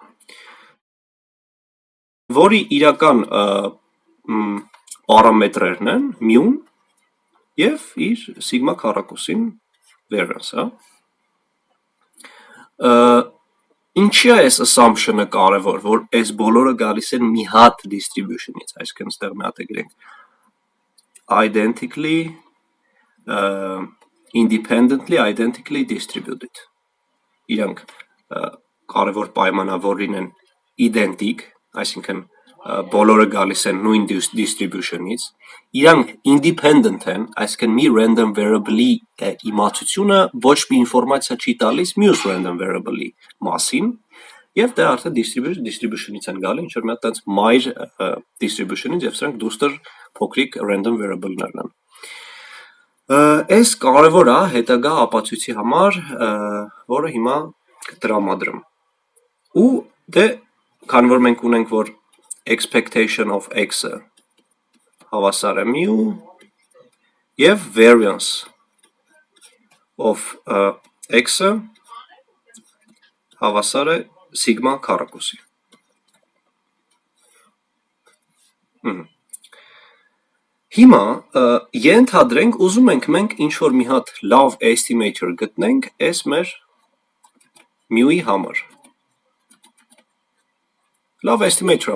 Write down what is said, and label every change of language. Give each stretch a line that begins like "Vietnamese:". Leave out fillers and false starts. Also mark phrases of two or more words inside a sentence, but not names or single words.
Armenian: որի իրական պարամետրերն են μ-ն և իր սիգմա քառակուսին variance-ը։ Ինչի է այս assumption-ը կարևոր, որ այս բոլորը գալիս են մի հատ distribution-ից, այսինքն ստեղ մի հատ է գրենք
English: independently identically distributed,
Armenian: իրանք կարևոր պայմանավորին են իդենտիկ, այսինքն բոլորը գալիս են նույն distribution-ից, իրանք independent են, այսինքն մի random variable-ի իմացությունը ոչ մի ինֆորմացիա չի տալիս մյուս
English: random variable-ի
Armenian: մասին, և դա արդեն distribution-ից են գալի, ինչ-որ մի հատ տենց մայր distribution-ից, և սրանք դուստր փոքրիկ
English: random variable-ներն
Armenian: են։ Այս կարևոր է հետագա ապացույցի համար, որը հիմա կտրամադրեմ։ Ու դե, քանի որ մենք ունենք, որ
English: expectation of x-ը
Armenian: հավասար է μ և
English: variance of x-ը
Armenian: հավասար է սիգմա քառակուսի։ Հիմա ենթադրենք ուզում ենք մենք ինչ-որ մի հատ լավ estimator գտնենք այս մեր μ-ի համար։ Լավ estimator-ը